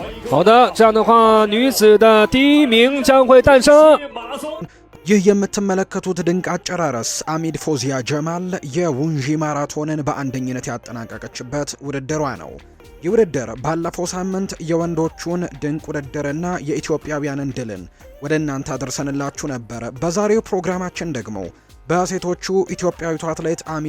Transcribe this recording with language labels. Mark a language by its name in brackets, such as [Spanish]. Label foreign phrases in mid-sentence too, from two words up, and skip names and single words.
[Chinese] 好的，这样的话，女子的第一名将会诞生。 [Amharic] ይህ የምትመለከቱት ድንቅ አጨራረስ አሚድ ፎዚያ ጀማል የውንጂ ማራቶንን በአንደኝነት ያጠናቀቀችበት ውድድሯ ነው። ይህ ውድድር ባለፈው ሳምንት የወንዶቹን ድንቅ ውድድርና የኢትዮጵያውያንን ድልን ወደ እናንተ አድርሰንላችሁ ነበር። በዛሬው ፕሮግራማችን ደግሞ በሴቶቹ ኢትዮጵያዊቷ አትሌት አሚድ